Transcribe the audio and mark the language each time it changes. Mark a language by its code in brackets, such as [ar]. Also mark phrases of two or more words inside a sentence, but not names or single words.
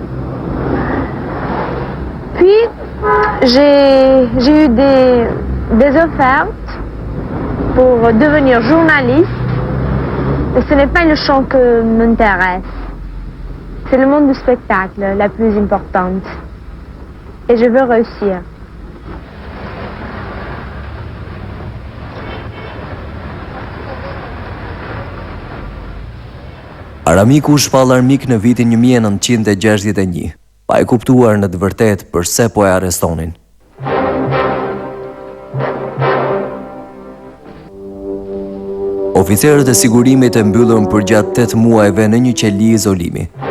[fr] Puis, j'ai eu des offertes pour devenir journaliste. Mais ce n'est pas le chant que m'intéresse. C'est le monde du spectacle la plus importante. Et je veux réussir. [sq] Aramiku shpall armik në vitin 1961, pa e kuptuar në të vërtet përse po e arrestonin. Oficerët e sigurimit e mbyllën për gjatë 8 muajve në një qeli izolimi.